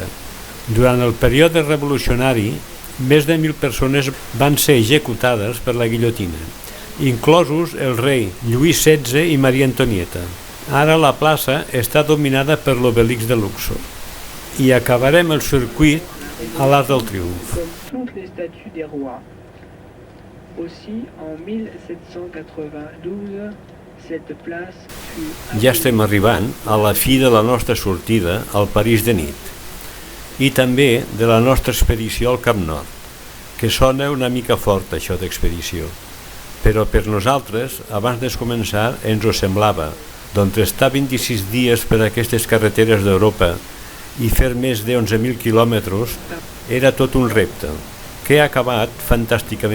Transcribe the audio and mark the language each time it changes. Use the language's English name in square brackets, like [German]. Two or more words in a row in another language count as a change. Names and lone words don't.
[Catalan] Durant el període revolucionari, més de 1.000 persones van ser executades per la guillotina inclosos el rei Lluís XVI i Maria Antonieta. Ara la plaça està dominada per l'Obélix de Luxor. I acabarem el circuit a l'Arc del Triomf. [French] Toutes les statues des rois. Aussi, en 1792, cette place fut... [Catalan] Ja estem arribant a la fi de la nostra sortida al París de nit i també de la nostra expedició al Cap Nord, que sona una mica fort això d'expedició, però per nosaltres, abans de començar, ens ho semblava, doncs estar 26 dies per aquestes carreteres d'Europa i fer més de 11.000 quilòmetres era tot un repte, que ha acabat fantàsticament bé.